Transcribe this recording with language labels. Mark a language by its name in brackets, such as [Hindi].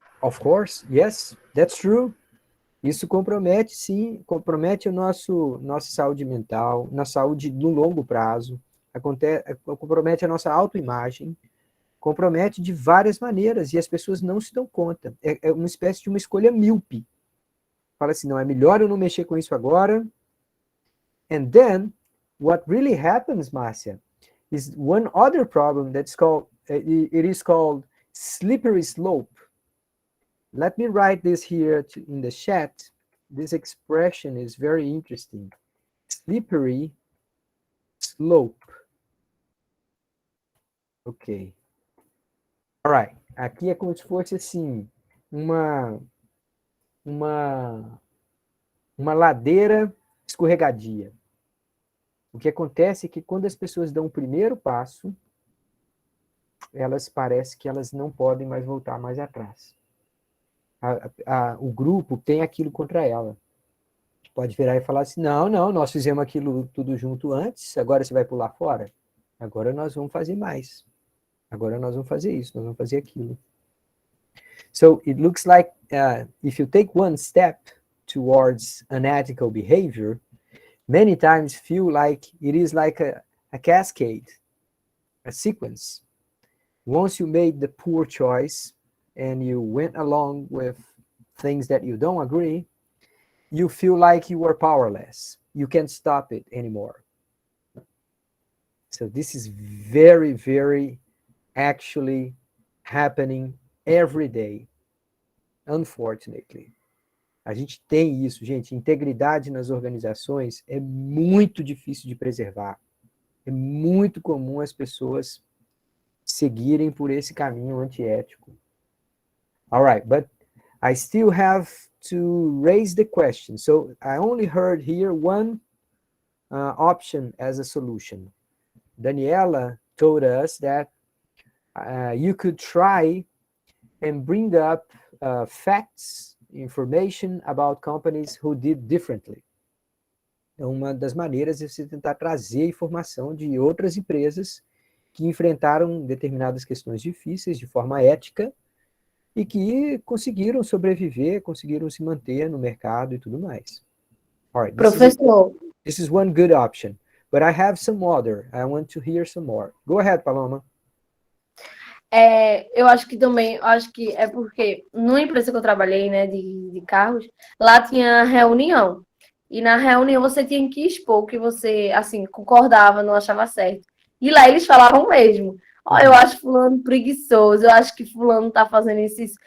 [English] Of course, yes, that's true. [Portuguese] Isso compromete, sim, compromete nossa saúde mental, na saúde no longo prazo, compromete a nossa autoimagem, compromete de várias maneiras, e as pessoas não se dão conta. É uma espécie de uma escolha míope. Fala assim, não, é melhor eu não mexer com isso agora. [English] And then, what really happens, Márcia, is one other problem that's called, it is called slippery slope. Let me write this here in the chat. This expression is very interesting. Slippery slope. Ok. All right. [Portuguese] Aqui é como se fosse assim, uma ladeira escorregadia. O que acontece é que quando as pessoas dão o primeiro passo, elas parecem que elas não podem mais voltar mais atrás. O grupo tem aquilo contra ela. Pode virar e falar assim, não, nós fizemos aquilo tudo junto antes, agora você vai pular fora? Agora nós vamos fazer mais. Agora nós vamos fazer isso, nós vamos fazer aquilo. [English] So it looks like if you take one step towards unethical behavior, many times feel like it is like a cascade, a sequence. Once you made the poor choice and you went along with things that you don't agree, you feel like you are powerless. You can't stop it anymore. So this is very, very actually happening every day, unfortunately. [Portuguese] A gente tem isso, gente. Integridade nas organizações é muito difícil de preservar. É muito comum as pessoas seguirem por esse caminho antiético. [English] All right, but I still have to raise the question. So I only heard here one option as a solution. Daniela told us that you could try and bring up facts, information about companies who did differently. [Portuguese] É uma das maneiras de você tentar trazer informação de outras empresas que enfrentaram determinadas questões difíceis de forma ética e que conseguiram sobreviver, conseguiram se manter no mercado e tudo mais. [English] All right, Professor, this is one good option, but I have some other. I want to hear some more. Go ahead, Paloma. [Portuguese] eu acho que também, acho que é porque numa empresa que eu trabalhei, né, de carros, lá tinha reunião. E na reunião você tinha que expor o que você, assim, concordava, não achava certo. E lá eles falavam mesmo. Ó, eu acho fulano preguiçoso, eu acho que fulano tá fazendo isso.